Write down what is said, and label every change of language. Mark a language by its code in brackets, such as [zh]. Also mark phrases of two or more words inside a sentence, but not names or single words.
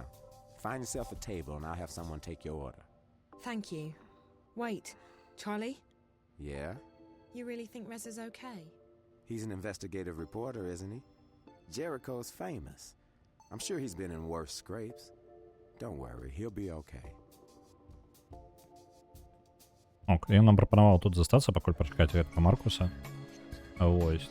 [en] Find yourself a table and I'll have someone take your order. Thank you. Wait, Charlie? Yeah? You really think Reza's okay? He's an investigative reporter, isn't he? Jericho's famous. I'm sure he's been in worse scrapes. Don't worry, he'll be okay. [be] Ок, я нам прапанаваў тут застацца, пакуль пачакаць гэтага Маркуса. Вось.